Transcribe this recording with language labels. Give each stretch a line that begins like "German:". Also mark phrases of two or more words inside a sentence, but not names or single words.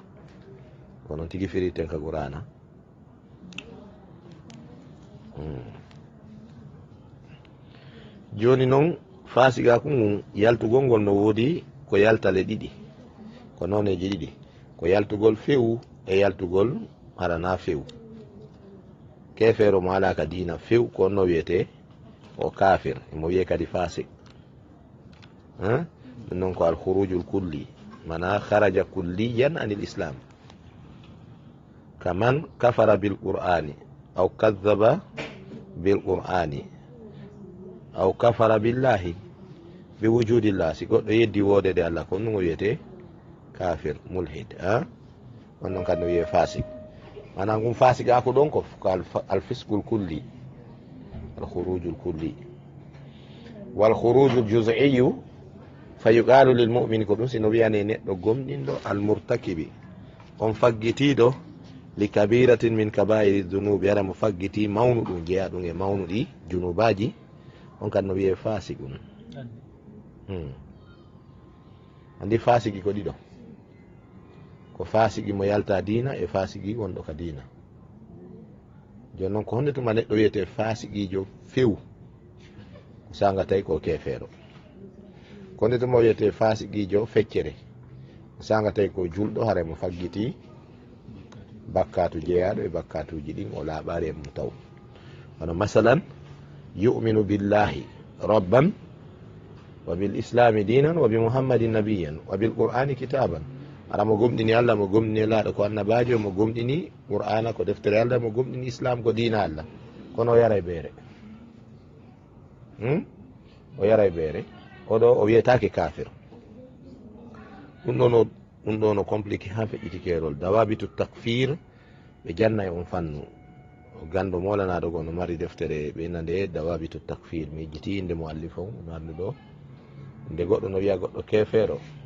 Fula: ko noon tigi firiten ka qur'ana. joni noon fasigaku ngun yaltugol ngol no woodi ko yaltale ɗiɗi, ko noneji ɗiɗi, ko yaltugol few e yaltugol harana few. kefero mo ala ka dina few ko no wiyete o kafir, mo wiye kadi fasik. non ko
Arabic: الخروج الكلي، من خرج كليا عن الإسلام. كمن كفر بالقرآن أو كذب بالقرآن أو كفر بالله بوجود الله.
Fula: si goɗɗo yeddi wodede Allah ko ɗum o wiyete
Arabic: كافر، ملحد.
Fula: on noon kadi no wiye fasik. mana ngum fasigaku ɗon ko
Arabic: الفسق الكلي، الخروج الكلي. والخروج الجزئي فيقال للمؤمن,
Fula: ko ɗum sino wiyane neɗɗo gomɗinɗo almurtakibi, on faggitiɗo
Arabic: لكبيرة من كبائر الذنوب
Fula: ara mo faggiti mawnuɗum jeeyaɗum e mawnuɗi junubaji on kad no wiye fasiqun andi fasigi ko ɗiɗo ko fasigi mo yalta dina e fasigi wonɗo ka dina joni noon ko honde tuma neɗɗo wiyete fasigijo few sanga tawi ko kefeero ko honde tuma wiyete fasigijo feccere sanga tawi ko julɗo haara mo faggiti bakkatu jeeyaɗo e bakkatuji ɗin o laaɓari e mum taw hono masalan
Arabic: يؤمن بالله ربا وبالإسلام دينا وبمحمد نبيا وبالقرآن كتابا
Fula: ara mo gomɗini allah mo gomɗini laaɗo ko annabajo mo gomɗini qur'ana ko deftere allah mo gomɗini islam ko dina allah kono o yara e ɓeere o yara e ɓeere oɗo o wiyetake kafir ɗum ɗo no compliqué ha feƴƴitikerol
Arabic: ضوابط التكفير
Fula: ɓe janna e on fannu gando molanaɗo go no mari deftere ɓe nande
Arabic: ضوابط التكفير
Fula: mi jiti inde mo allif o no arde ɗo nde goɗɗo no wiya goɗɗo kefeero